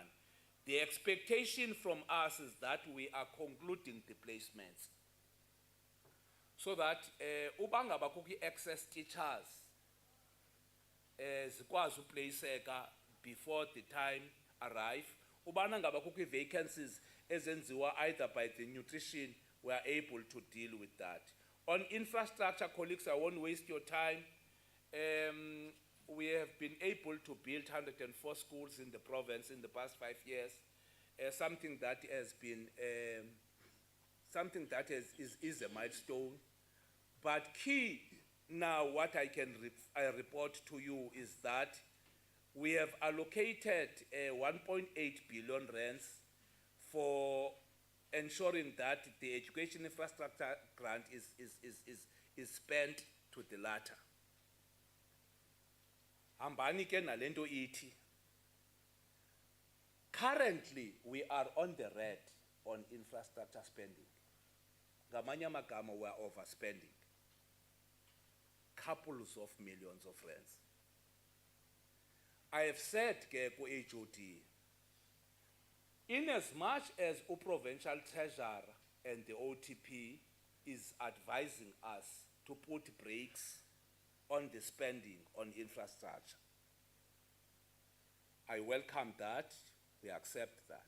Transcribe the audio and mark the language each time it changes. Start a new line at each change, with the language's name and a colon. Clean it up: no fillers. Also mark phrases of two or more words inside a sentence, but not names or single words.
English: The expectation from us is that we are concluding the placements, so that
Xhosa: ubangaba kuki
English: excess teachers
Xhosa: zikwazi uplaceka
English: before the time arrive.
Xhosa: Ubana ngaba kuki vacancies ezenziwa
English: either by the nutrition, we are able to deal with that. On infrastructure, colleagues, I won't waste your time. We have been able to build 104 schools in the province in the past 5 years. Something that has been is a milestone. But key now, what I can report to you is that we have allocated 1.8 billion rands for ensuring that the education infrastructure grant is spent to the latter.
Xhosa: Hambani ke nalento iti.
English: Currently, we are on the red on infrastructure spending.
Xhosa: Ngamanye amagama,
English: we are overspending. Couples of millions of rands. I have said
Xhosa: ke ku
English: HOD, in as much as the provincial treasurer and the OTP is advising us to put brakes on the spending on infrastructure, I welcome that, we accept that.